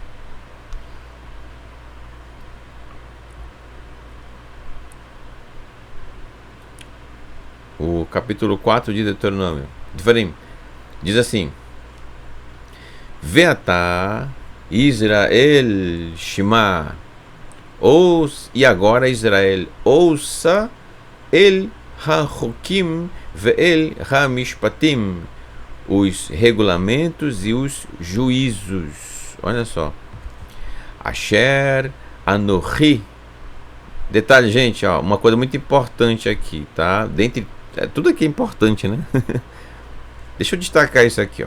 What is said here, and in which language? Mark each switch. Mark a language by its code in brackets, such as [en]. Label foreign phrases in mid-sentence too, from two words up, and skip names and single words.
[pt] O capítulo 4 de Deuteronômio, Devarim, diz assim: [he] ועתה ישראל שמע. [pt] E agora Israel, ouça [he] אל החקים ואל המשפטים, [pt] os regulamentos e os juízos. Olha só. [he] אשר אנכי. [pt] Detalhe, gente, ó, uma coisa muito importante aqui, tá? Dentre tudo aqui é importante, né? Deixa eu destacar isso aqui, ó.